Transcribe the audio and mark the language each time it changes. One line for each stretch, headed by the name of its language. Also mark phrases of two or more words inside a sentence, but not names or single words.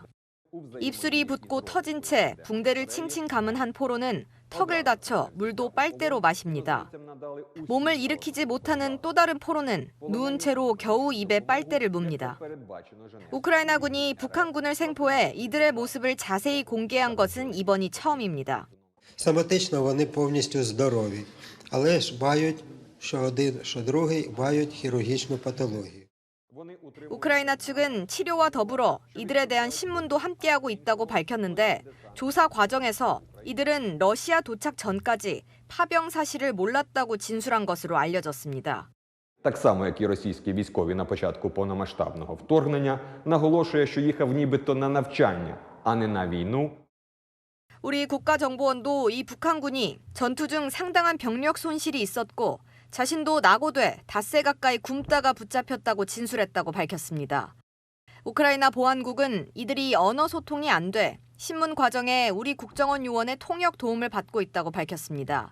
Korean: 입술이 붓고 터진 채 붕대를 칭칭 감은 한 포로는 턱을 다쳐 물도 빨대로 마십니다. 몸을 일으키지 못하는 또 다른 포로는 누운 채로 겨우 입에 빨대를 뭅니다. 우크라이나군이 북한군을 생포해 이들의 모습을 자세히 공개한 것은 이번이 처음입니다.
Ukrainian: Соматично вони повністю здорові, але ж мають, що один, що другий, мають хірургічну патологію.
Korean: 우크라이나 측은 치료와 더불어 이들에 대한 신문도 함께하고 있다고 밝혔는데 조사 과정에서 이들은 러시아 도착 전까지 파병 사실을 몰랐다고 진술한 것으로 알려졌습니다.
Ukrainian: Так само, як і російські військові на початку повномасштабного вторгнення, наголошує, що їхав нібито на навчання, а не на війну.
Korean: 우리 국가정보원도 이 북한군이 전투 중 상당한 병력 손실이 있었고 자신도 낙오돼 닷새 가까이 굶다가 붙잡혔다고 진술했다고 밝혔습니다. 우크라이나 보안국은 이들이 언어 소통이 안 돼 신문 과정에 우리 국정원 요원의 통역 도움을 받고 있다고 밝혔습니다.